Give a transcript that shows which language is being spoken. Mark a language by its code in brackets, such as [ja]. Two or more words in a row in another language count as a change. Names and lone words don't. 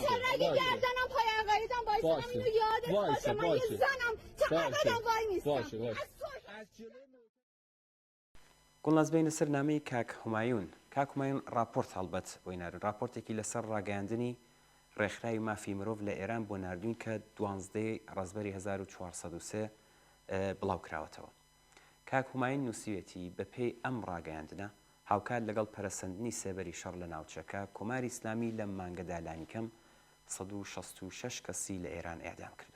[fa] اگه گردنم پای عقایدم باشه من اینو یادت باشه. من یه زنم چقدر وای میستم. باشه [ckb] گوڵناز بینە سەر نامەی کاک هومایون راپۆرت هەڵبەت بۆی ناردن راپۆرتێکی لەسەر ڕاگەاندنی ڕێکخراوی مافی مرۆڤ لە ئێران بۆ ناردوین کە 12 ڕەزبەری 1403 بڵاو کراوەتەوە. کاک هومایون نووسویەتی بە پێی ئەم ڕاگەاندنە هاوکات لەگەڵ پەرەسەندنی سێبەری شەڕ لە ناوچەکە کۆماری ئیسلامی لەم مانگەدا لانیکەم 166 کەسی لە ئێران ئێعدام کردووە.